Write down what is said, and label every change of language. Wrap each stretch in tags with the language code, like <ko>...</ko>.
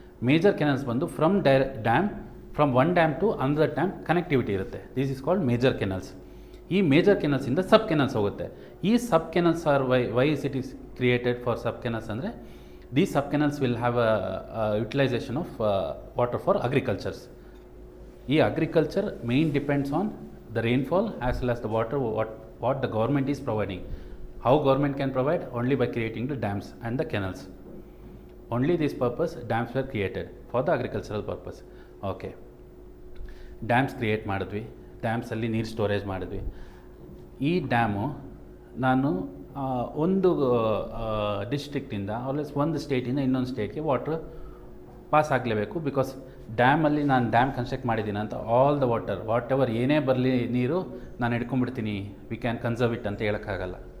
<kn>Major channels ಬಂದು from dam, from one dam to another dam connectivity ಇರುತ್ತೆ.</kn> <en>This is called major canals.</en> <kn>ಈ major ಕೆನಲ್ಸಿಂದ ಸಬ್ channels ಹೋಗುತ್ತೆ.</kn> <en>ಈ sub canals are why is it is created for sub canals ಅಂದರೆ these sub-canals will have a utilization of water for agricultures. ಈ agriculture main depends on the rainfall as well as the water what the government is providing. How government can provide? Only by creating the dams and the canals. Only this purpose dams were created for the agricultural purpose.</en> <kn>Okay, dams create ಮಾಡಿದ್ವಿ. ಡ್ಯಾಮ್ಸಲ್ಲಿ ನೀರು storage ಮಾಡಿದ್ವಿ. ಈ dam ನಾನು ಒಂದು ಡಿಸ್ಟ್ರಿಕ್ಟಿಂದ always ಒಂದು ಸ್ಟೇಟಿಂದ ಇನ್ನೊಂದು ಸ್ಟೇಟ್ಗೆ water pass ಆಗಲೇಬೇಕು. Because ಡ್ಯಾಮಲ್ಲಿ ನಾನು ಡ್ಯಾಮ್ ಕನ್ಸ್ಟ್ರಕ್ಟ್ ಮಾಡಿದ್ದೀನಿ ಅಂತ ಆಲ್ ದ ವಾಟ್ ಎವರ್ ಏನೇ ಬರಲಿ ನೀರು ನಾನು ಹಿಡ್ಕೊಂಡ್ಬಿಡ್ತೀನಿ,</kn> <en>we can conserve it</en> <kn>ಅಂತ ಹೇಳೋಕ್ಕಾಗಲ್ಲ.</kn>